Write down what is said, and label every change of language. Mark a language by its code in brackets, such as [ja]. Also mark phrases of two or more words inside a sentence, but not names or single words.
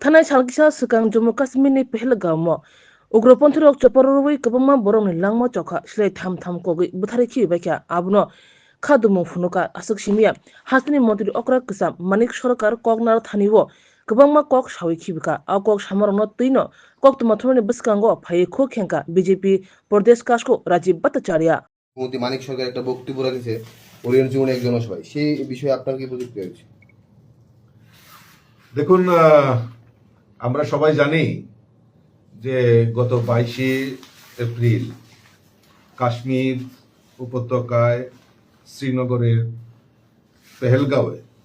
[trp] थानाय सालकिसा सिगां जम्मु काश्मीरनि पहलगामआव उग्रपन्थी रक चपररवै गोबांमा बरंनि लांमा चखा सिलाय थाम थाम कगै बुथारै खिबायखा आबनो खादुमु फुनुका आसक सिमिया हासनि मन्त्रि अक्रा किसाम मानिक सरकार कगनार थानिवो गोबांमा कक सावै खिबिका आ कक सामरनो तैनो कक तुमाथुरनि बसकांगो फायै खो खेंका बीजेपी प्रदेश कासको राजीव भट्टाचार्य [bn] মুখ্যমন্ত্রী মানিক সরকার একটা বক্তব্য রেখেছে ওরিয়ন জীবনে এক জনসভায়, সেই বিষয়ে আপনার কি প্রতিক্রিয়া আছে? দেখুন, আমরা সবাই জানি যে গত 22শে এপ্রিল কাশ্মীর উপত্যকায় শ্রীনগরের পেহেলগাঁওয়ে